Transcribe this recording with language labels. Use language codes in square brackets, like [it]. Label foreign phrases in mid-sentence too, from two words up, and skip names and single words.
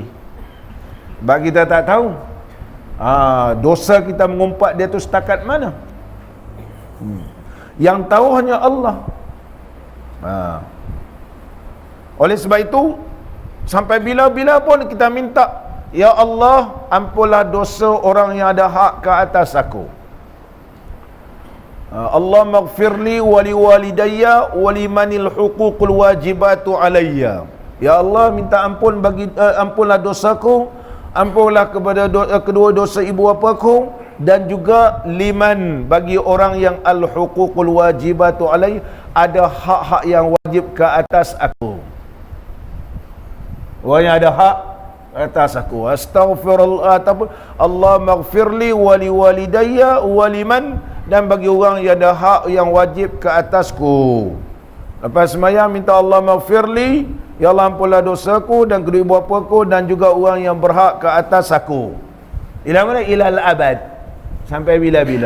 [ms] Sebab kita tak tahu dosa kita mengumpat dia tu setakat mana. Yang tahu hanya Allah. Oleh sebab itu, sampai bila-bila pun kita minta, ya Allah, ampunlah dosa orang yang ada hak ke atas aku. [ar] الله اغفرلي ولي والدي ولمن الحقوق الواجبة علي. [ms] Ya Allah, minta ampun bagi ampunlah dosaku, ampunlah kepada kedua dosa ibu bapaku, dan juga liman, bagi orang yang [ar] الحقوق الواجبة علي, [ms] ada hak-hak yang wajib ke atas aku. Orang yang ada hak atas aku. [ar] أستغفر الله، الله اغفرلي ولي والدي ولمن, [ms] dan bagi orang yang ada hak yang wajib ke atasku. Lepas sembahyang minta [ar] الله اغفرلي, [ms] ya Allah ampunlah dosaku dan kedua ibu bapaku dan juga orang yang berhak ke atas aku. [ar] إلى ما؟ إلى الأبد. [ms] Sampai bila-bila.